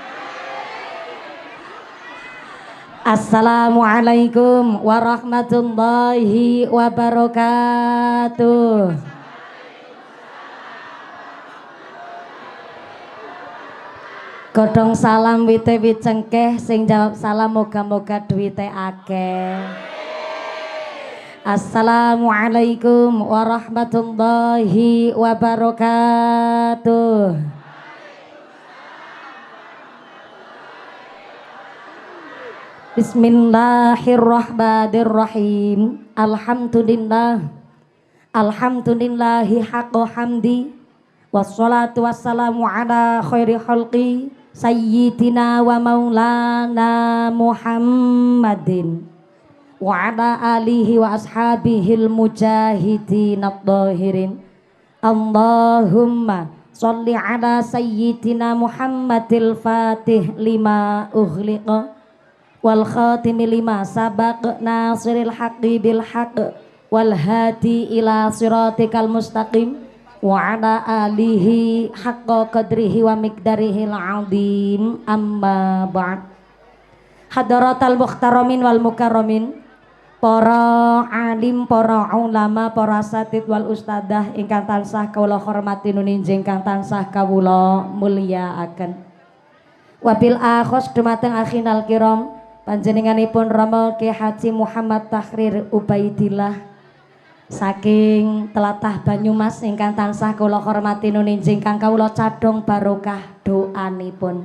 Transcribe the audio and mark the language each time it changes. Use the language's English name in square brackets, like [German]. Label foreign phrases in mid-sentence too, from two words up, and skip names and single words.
[Arabic] السلام عليكم ورحمة الله وبركاته. [Javanese] Godhong salam wite wit cengkeh sing jawab salam moga-moga duwite akeh. [Arabic] السلام عليكم ورحمة الله وبركاته. بسم الله الرحمن الرحيم. الحمد لله. الحمد لله حق حمد. والصلاة والسلام على خير خلق سيدنا ومولانا محمد وعلى آله وأصحابه المجاهدين الطاهرين. اللهم صل على سيدنا محمد الفاتح لما أغلق والخاتم لما سبق ناصر الحق بالحق والهادي إلى صراطك المستقيم وعلى آله حق قدره ومقداره العظيم أما بعد. حضرات المحترمين والمكرمين, [Javanese] para alim, para ulama, para [Arabic] أساتيذ والأستاذة [Javanese] ingkang tansah kawula hormati nuninjing ingkang tansah kawula mulyakaken. [Arabic] وبالأخص [Javanese] dumateng [Arabic] أخينا الكرام [Javanese] panjenenganipun Rama Ki Haji Muhammad Tahrir Ubaidillah saking tlatah Banyumas ingkang tansah kula hormati nuninjing kang kawula cadhong barokah doanipun.